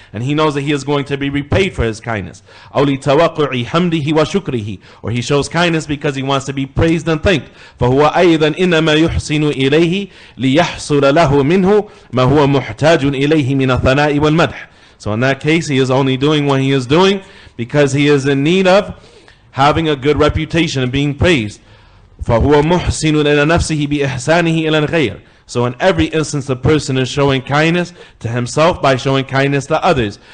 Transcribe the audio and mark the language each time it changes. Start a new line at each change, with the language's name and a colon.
English: And he knows that he is going to be repaid for his kindness.
Arabic: أو لتوقع حمده وشكره.
English: Or he shows kindness because he wants to be praised and thanked.
Arabic: فهو أيضا إنما يحسن إليه ليحصل له منه ما هو محتاج إليه من الثناء والمدح.
English: So in that case, he is only doing what he is doing because he is in need of having a good reputation and being praised.
Arabic: فَهُوَ مُحْسِنٌ إِلَى نَفْسِهِ بِإِحْسَانِهِ إِلَى الْغَيْرِ.
English: So in every instance, the person is showing kindness to himself by showing kindness to others.